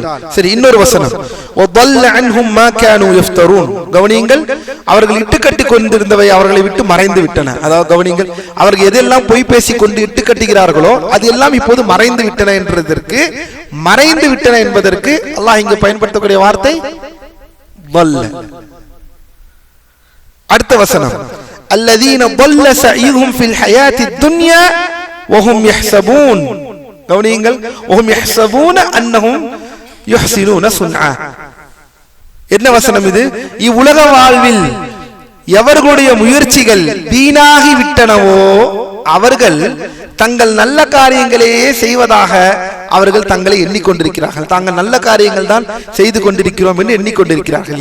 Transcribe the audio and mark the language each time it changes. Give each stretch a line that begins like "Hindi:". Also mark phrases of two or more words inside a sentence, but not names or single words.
Tamil: சரி, இன்னொரு வசனம், கவனியுங்கள், அவர்கள் இட்டுக்கட்டி கொண்டிருந்தவை அவர்களை விட்டு மறைந்து விட்டன. அதாவது கவனியுங்கள், அவர்கள் எதெல்லாம் பொய் பேசிக் கொண்டு இட்டுக்கட்டுகிறார்களோ அது எல்லாம் இப்போது மறைந்து விட்டன என்பதற்கு அல்லாஹ் இங்கு பயன்படுத்தக்கூடிய வார்த்தை வல்ல. அடுத்த வசனம்,
Arabic: அல்லதீன ضل سعيهم في الحياة الدنيا وهم يحسبون. கவனியுங்கள், وهم يحسبون أنهم يحسنون صنعا.
Tamil: என்ன வசனம் இது? இவ்வுலக வாழ்வில் எவர்களுடைய முயற்சிகள் வீணாகி விட்டனவோ அவர்கள் தங்கள் நல்ல காரியங்களையே செய்வதாக அவர்கள் தங்களை எண்ணிக்கொண்டிருக்கிறார்கள். தாங்கள் நல்ல காரியங்கள் தான் செய்து கொண்டிருக்கிறோம் என்று எண்ணிக்கொண்டிருக்கிறார்கள்.